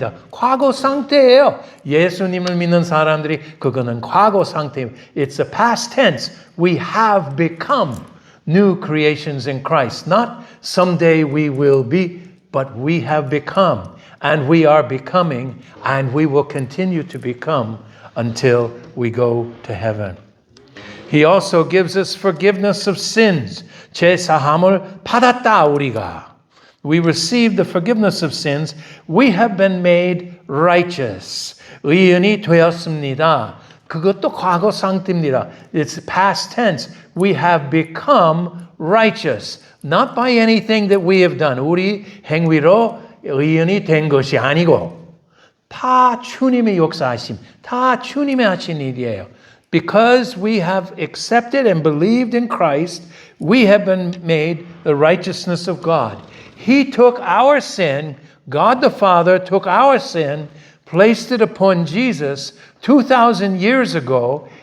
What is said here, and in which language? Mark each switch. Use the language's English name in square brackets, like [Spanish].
[Korean] 과거 상태예요. 예수님을 믿는 사람들이 그거는 과거 상태. [English] It's a past tense. We have become new creations in Christ. Not someday we will be, but we have become. And we are becoming, and we will continue to become until we go to heaven. He also gives us forgiveness of sins. [Korean] 죄사함을 받았다 우리가. [English] We receive the forgiveness of sins. We have been made righteous. [Korean] 의인이 되었습니다. 그것도 과거 상태입니다. [English] It's past tense. We have become righteous. Not by anything that we have done. [Korean] 우리 행위로 의인이 된 것이 아니고 다 주님의 역사하심, 다 주님의 하신 일이에요. [English] Because we have accepted and believed in Christ, we have been made the righteousness of God. He took our sin, God the Father took our sin, placed it upon Jesus 2,000 years ago.